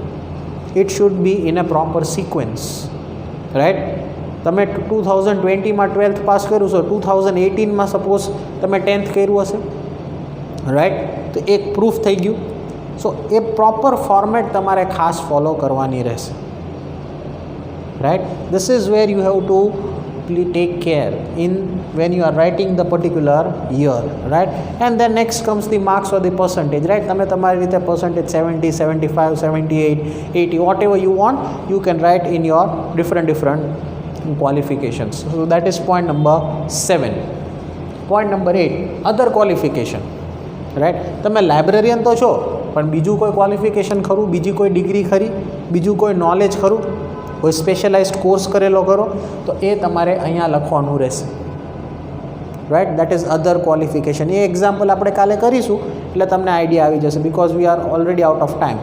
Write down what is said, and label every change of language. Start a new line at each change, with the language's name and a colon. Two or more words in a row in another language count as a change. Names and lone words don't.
English: it should be in a proper sequence, right?
Gujarati: તમે 2020માં 12th પાસ કર્યું છો, 2018માં સપોઝ તમે 10th કર્યું હશે, રાઈટ? તો એક પ્રૂફ થઈ ગયું.
English: so a proper format
Gujarati: તમારે ખાસ ફોલો કરવાની રહેશે,
English: right? This is where you have to take care in when you are writing the particular year, right? And then next comes the marks or the percentage, right?
Gujarati: તમે તમારી રીતે
English: percentage 70, 75, 78, 80, whatever you want, you can write in your different qualifications. So that is point number 7. Point number 8, other qualification, right?
Gujarati: તમે લાઇબ્રેરિયન તો છો, પણ બીજું કોઈ ક્વોલિફિકેશન ખરું? બીજી કોઈ ડિગ્રી ખરી? બીજું કોઈ નોલેજ ખરું? કોઈ
English: specialized course
Gujarati: કરેલો કરો? તો એ તમારે અહીંયા લખવાનું રહેશે, રાઈટ?
English: that is other qualification.
Gujarati: એ એક્ઝામ્પલ આપણે કાલે કરીશું એટલે તમને આઈડિયા આવી જશે,
English: because we are already out of time.